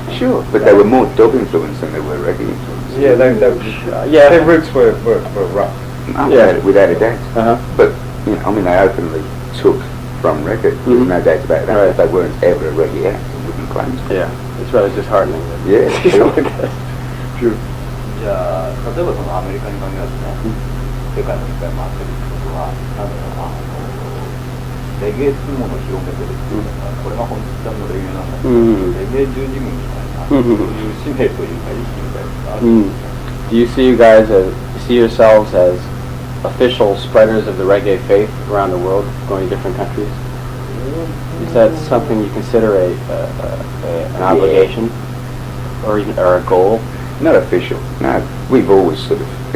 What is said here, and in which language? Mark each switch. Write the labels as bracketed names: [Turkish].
[English] Sure, but they were more dub influence than they were reggae influence. Yeah, their roots were rough. Without a doubt. Uh-huh. But, you know, I mean, they openly took from reggae. There's no doubt about that. Right. If they weren't ever a reggae act, they wouldn't claim to. Yeah, it's rather disheartening. Yeah, sure. True. [Japanese] じゃあ例えばそのアメリカに限らずね、世界のいっぱい回ってるってことは、なんだろうな、レゲエっていうものを広めてるっていうか、これが本当のレゲエなんだけど、レゲエ十字軍みたいな、そういう使命というか意識みたいなのがあるんですか。 [English] Do you see you guys see yourselves as official spreaders of the reggae faith around the world, going to different countries? Is that something you consider an obligation or a goal? Not official. No, we've always sort of.